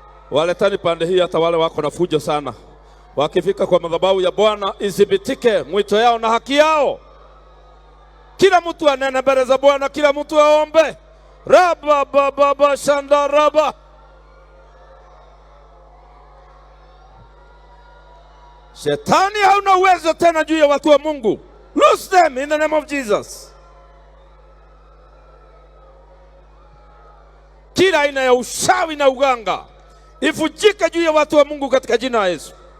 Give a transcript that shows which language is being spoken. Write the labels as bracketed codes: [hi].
[sw] Waletani pande hii hata wale wako na fujo sana. Wakifika kwa madhabahu ya Bwana isibitike mwito yao na haki yao. Kila mtu anene mbele za Bwana, kila mtu aombe. Raba baba shandaraba. Shetani hauna uwezo tena juu ya watu wa Mungu. [en] Loose them in the name of Jesus. [sw] Kila aina ya ushawi na uganga ifujike juu ya watu wa Mungu katika jina la Yesu.